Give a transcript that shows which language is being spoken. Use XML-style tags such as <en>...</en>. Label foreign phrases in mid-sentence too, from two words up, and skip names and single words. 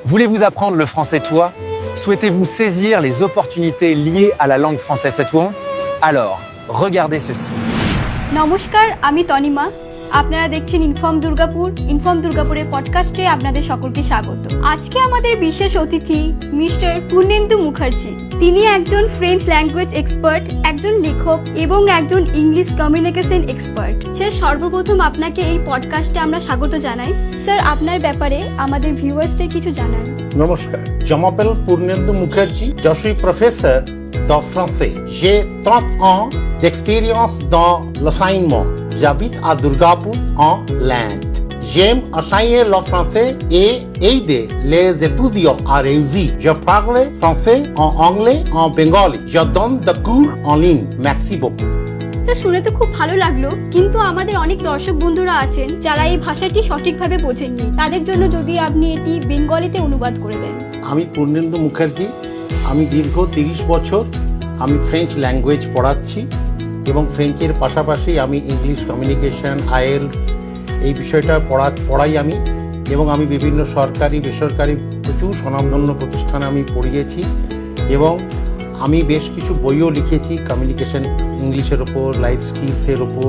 <fr>Voulez-vous apprendre le français toi? Souhaitez-vous saisir les opportunités liées à la langue française Setouan? Alors, regardez ceci.</fr> <bn>নমস্কার, আমি তনিমা। আপনারা দেখছেন ইনফর্ম দুর্গাপুরের পডকাস্টে আপনাদের সকলকে স্বাগত। আজকে আমাদের বিশেষ অতিথি মিস্টার পূর্ণেন্দু মুখার্জি। তিনি একজন</bn> <en>French language expert,</en> <bn>একজন লেখক এবং একজন</bn> <en>English communication expert.</en> <bn>স্যার, সর্বপ্রথম আপনাকে এই পডকাস্টে আমরা স্বাগত জানাই। স্যার, আপনার ব্যাপারে আমাদের ভিউয়ার্সদের কিছু জানান।</bn> <fr>Namaskar. Je m'appelle Purnendu Mukherjee. Je suis professeur de français. J'ai 30 ans d'expérience dans l'enseignement. J'habite à Durgapur, en l'Inde. J'aime enseigner le français et aider les étudiants à réussir. Je parle français, en anglais, en bengali. Je donne des cours en ligne. Merci beaucoup.</fr> <bn>শুনে তো খুব ভালো লাগলো, কিন্তু আমাদের অনেক দর্শক বন্ধুরা আছেন যারা এই ভাষাটি সঠিকভাবে বোঝেননি। তাদের জন্য যদি আপনি এটি বেঙ্গলিতে অনুবাদ করে দেন। আমি পূর্ণেন্দু মুখার্জি। আমি দীর্ঘ 30 বছর আমি</bn> <en>French language</en> <bn>পড়াচ্ছি এবং ফ্রেঞ্চের পাশাপাশি আমি</bn> <en>English communication,</en> <bn>আইএলস এই বিষয়টা পড়াই আমি, এবং আমি বিভিন্ন সরকারি বেসরকারি প্রচুর স্বনামধন্য প্রতিষ্ঠানে আমি পড়িয়েছি এবং আমি বেশ কিছু বইও লিখেছি</bn> <en>communication English</en> <bn>ওপর,</bn> <en>life skills</en> <bn>ওপর।</bn>